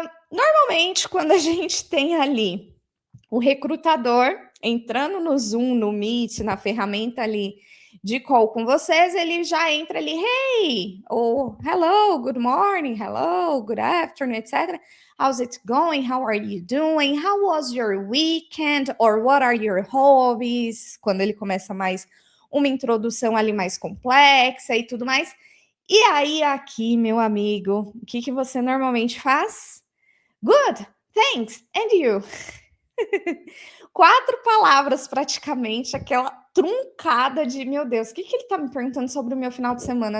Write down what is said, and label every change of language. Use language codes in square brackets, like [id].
[pt] Normalmente, quando a gente tem ali o recrutador entrando no Zoom, no Meet, na ferramenta ali de call com vocês, ele já entra ali, hey, ou [en] hello, good morning, hello, good afternoon, [pt] etc. [en] How's it going? How are you doing? How was your weekend? Or what are your hobbies? [pt] Quando ele começa mais uma introdução ali mais complexa e tudo mais. E aí, aqui, meu amigo, o que você normalmente faz? [en] Good, thanks, and you? [pt] 4 palavras praticamente, aquela truncada de, meu Deus, o que ele tá me perguntando sobre o meu final de semana?